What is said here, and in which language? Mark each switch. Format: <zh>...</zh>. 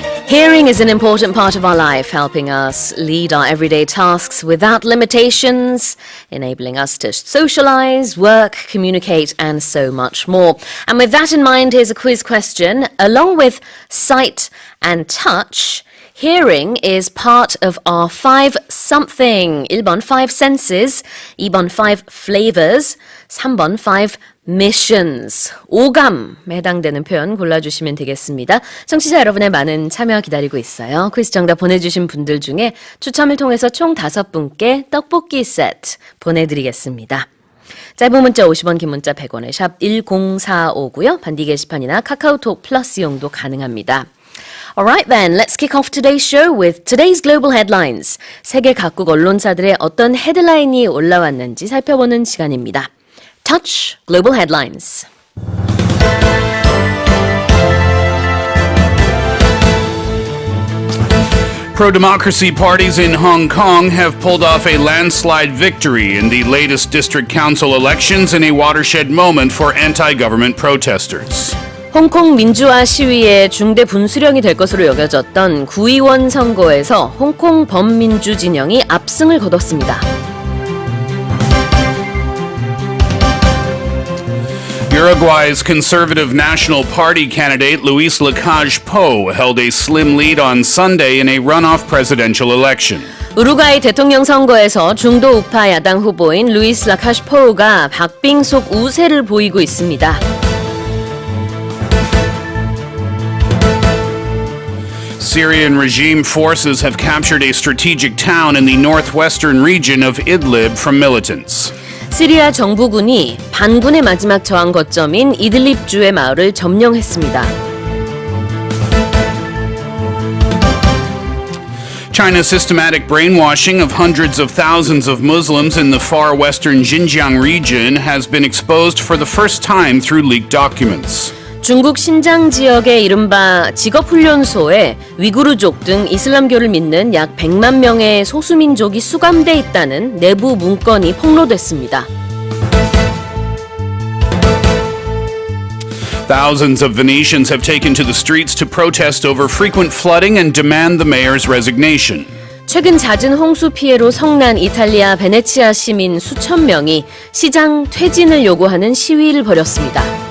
<en>Hearing is an important part of our life, helping us lead our everyday tasks without limitations, enabling us to socialize, work, communicate, and so much more. And with that in mind, here's a quiz question. Along with sight and touch, hearing is part of our 5 something. 1번 5 senses, 2번 5 flavors, 3번 5 missions.</en> <ko>오감에 해당되는 표현 골라주시면 되겠습니다. 청취자 여러분의 많은 참여 기다리고 있어요. 퀴즈 정답 보내주신 분들 중에 추첨을 통해서 총 5분께 떡볶이 세트 보내드리겠습니다. 짧은 문자 50원, 긴 문자 100원에 샵 1045고요. 반디 게시판이나 카카오톡 플러스 이용도 가능합니다.</ko> <en>Alright then, let's kick off today's show with today's global headlines.</en> <ko>세계 각국 언론사들의 어떤 헤드라인이 올라왔는지 살펴보는 시간입니다.</ko> <en>Touch Global Headlines. Pro-democracy parties in Hong Kong have pulled off a landslide victory in the latest district council elections in a watershed moment for anti-government protesters.</en> <ko>홍콩 민주화 시위의 중대 분수령이 될 것으로 여겨졌던 구의원 선거에서 홍콩 범민주진영이 압승을 거뒀습니다.</ko> <en>Uruguay's conservative National Party candidate Luis Lacalle-Pou held a slim lead on Sunday in a runoff presidential election.</en> <ko>우루과이 대통령 선거에서 중도 우파 야당 후보인 루이스 라카시포우가 박빙속 우세를 보이고 있습니다.</ko> <en>Syrian regime forces have captured a strategic town in the northwestern region of Idlib from militants.</en> <ko>시리아 정부군이 반군의 마지막 저항 거점인 이들립주의 마을을 점령했습니다.</ko> <en>China's systematic brainwashing of hundreds of thousands of Muslims in the far western Xinjiang region has been exposed for the first time through leaked documents.</en> <ko>중국 신장 지역의 이른바 직업훈련소에 위구르족 등 이슬람교를 믿는 약 100만 명의 소수민족이 수감돼 있다는 내부 문건이 폭로됐습니다.</ko> <en>Thousands of Venetians have taken to the streets to protest over frequent flooding and demand the mayor's resignation.</en> <ko>최근 잦은 홍수 피해로 성난 이탈리아 베네치아 시민 수천 명이 시장 퇴진을 요구하는 시위를 벌였습니다.</ko>